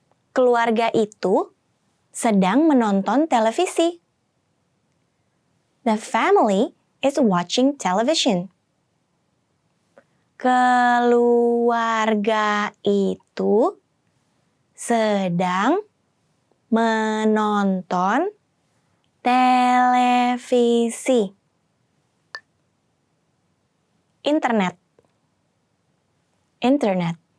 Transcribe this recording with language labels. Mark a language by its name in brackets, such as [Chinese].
[Indonesian] Keluarga itu sedang menonton televisi. [English] The family is watching television. [Indonesian] Keluarga itu sedang menonton televisi. Internet. Internet.